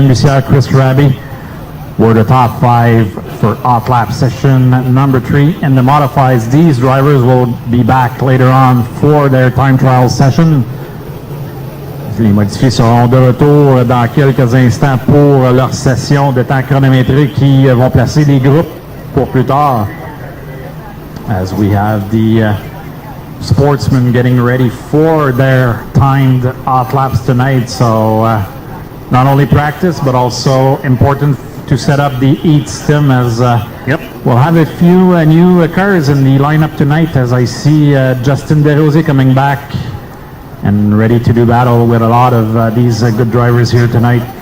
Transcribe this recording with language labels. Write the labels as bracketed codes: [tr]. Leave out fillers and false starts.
[en] Yann Bussière, Chris Raby were the top 5 for hot lap session number 3. In the modifieds, these drivers will be back later on for their time trial session. [fr] Les modifiés seront de retour dans quelques instants pour leur session de temps chronométrique qui vont placer les groupes pour plus tard, [en] as we have the sportsmen getting ready for their timed hot laps tonight. So not only practice, but also important to set up the heat stim as we'll have a few new cars in the lineup tonight, as I see Justin DeRosier coming back and ready to do battle with a lot of these good drivers here tonight.